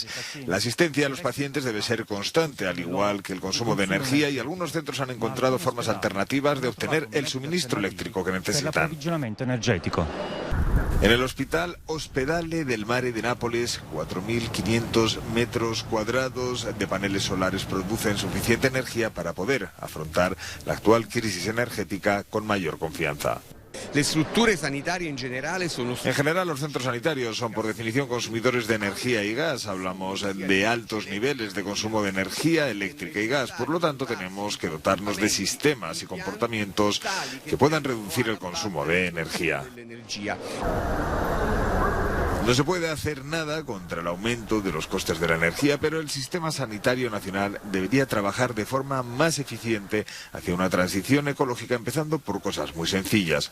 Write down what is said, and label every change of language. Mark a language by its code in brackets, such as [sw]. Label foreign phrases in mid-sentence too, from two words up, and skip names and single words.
[es] La asistencia a los pacientes debe ser constante, al igual que el consumo de energía, y algunos centros han encontrado formas alternativas de obtener el suministro eléctrico que necesitan. En el Hospital Ospedale del Mare de Nápoles, 4.500 metros cuadrados de paneles solares producen suficiente energía para poder afrontar la actual crisis energética con mayor confianza. [it] Le strutture sanitarie in generale sono... [es] En general, los centros sanitarios son por definición consumidores de energía y gas. Hablamos de altos niveles de consumo de energía eléctrica y gas. Por lo tanto, tenemos que dotarnos de sistemas y comportamientos que puedan reducir el consumo de energía. No se puede hacer nada contra el aumento de los costes de la energía, pero el sistema sanitario nacional debería trabajar de forma más eficiente hacia una transición ecológica, empezando por cosas muy sencillas.